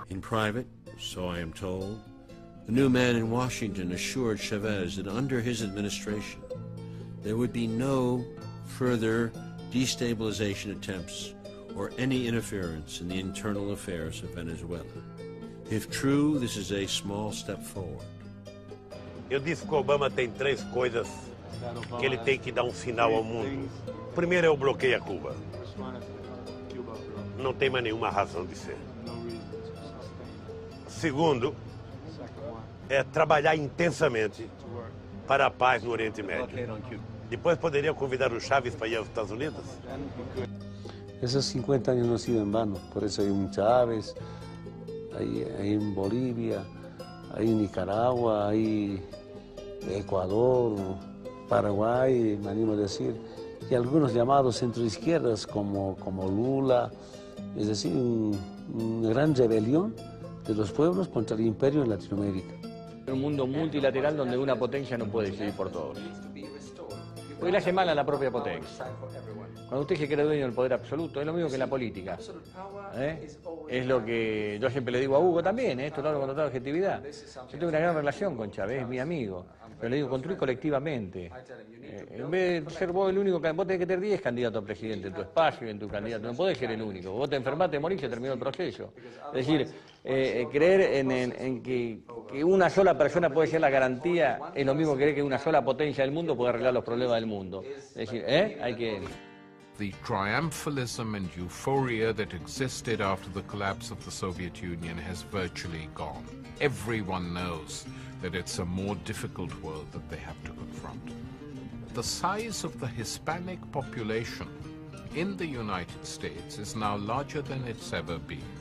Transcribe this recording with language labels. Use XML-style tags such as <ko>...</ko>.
<en>In private, so I am told, the new man in Washington assured Chavez that under his administration, there would be no further destabilization attempts or any interference in the internal affairs of Venezuela. If true, this is a small step forward.</en> <pt>Eu disse que o Obama tem três coisas que ele tem que dar sinal ao mundo. Primeiro é o bloqueio a Cuba. Não tem mais nenhuma razão de ser. Segundo, é trabalhar intensamente para a paz no Oriente Médio. Depois poderia convidar o Chávez para ir aos Estados Unidos?</pt> <es>Esos 50 años no han sido en vano, por eso hay un Chávez, hay en Bolivia, hay en Nicaragua, hay Ecuador, Paraguay, me animo a decir, y algunos llamados centroizquierdas como Lula, es decir, una gran rebelión de los pueblos contra el imperio en Latinoamérica. Un mundo multilateral donde una potencia no puede decidir por todos. Porque le hace mal a la propia potencia. Cuando usted se cree dueño del poder absoluto, es lo mismo que en la política. Es lo que yo siempre le digo a Hugo también, esto lo hablo con total objetividad. Yo tengo una gran relación con Chávez, es mi amigo. Pero le digo, construir colectivamente. En vez de ser vos el único, vos tenés que tener 10 candidatos a presidente en tu espacio, en tu candidato. No podés ser el único. Vos te enfermás, te morís, se terminó el proceso. Es decir, creer en que una sola persona puede ser la garantía es lo mismo que creer que una sola potencia del mundo puede arreglar los problemas del mundo. Es decir, hay que...</es> <en>The triumphalism and euphoria that existed after the collapse of the Soviet Union has virtually gone. Everyone knows that it's a more difficult world that they have to confront. The size of the Hispanic population in the United States is now larger than it's ever been.</en>